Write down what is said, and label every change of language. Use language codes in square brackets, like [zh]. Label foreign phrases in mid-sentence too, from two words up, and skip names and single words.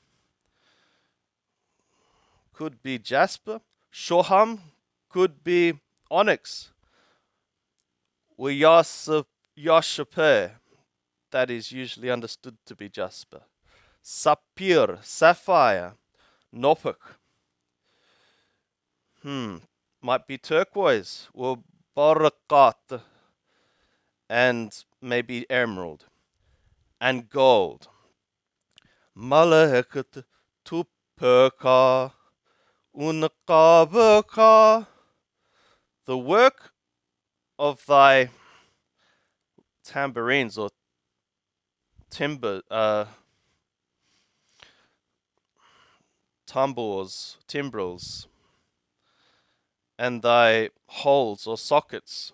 [en] could be jasper, Shoham, could be onyx, or Yashapur, that is usually understood to be jasper, Sapphire, sapphire, Nopuk, might be turquoise, or barakat, and maybe emerald, and gold. [he] מלאכת תפיך ונקביך, [en] the work of thy tambourines or timbrels, and thy holes or sockets.